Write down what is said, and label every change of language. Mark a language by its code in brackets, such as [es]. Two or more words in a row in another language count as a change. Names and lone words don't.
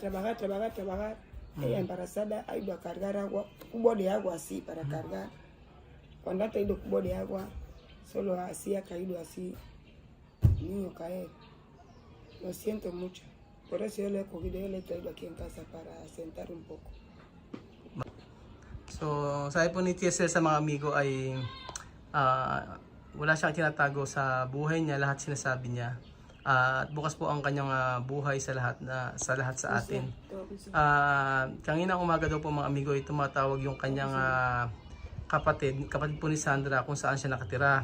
[es] Ella embarazada ha ido a cargar agua, cubo de agua así para cargar. Cuando ha traído cubo de agua, solo así ha caído así, el niño caer. Lo siento mucho. Por eso yo le he cogido, yo le he traído aquí en casa para sentar un poco. [tl] So, sabi po ni Tia Cesa sa mga amigo ay wala siyang tinatago sa buhay niya, lahat sinasabi niya. At bukas po ang kanyang buhay sa lahat sa atin. Kanina umaga daw po mga amigo ay tumatawag yung kanyang kapatid po ni Sandra kung saan siya nakatira.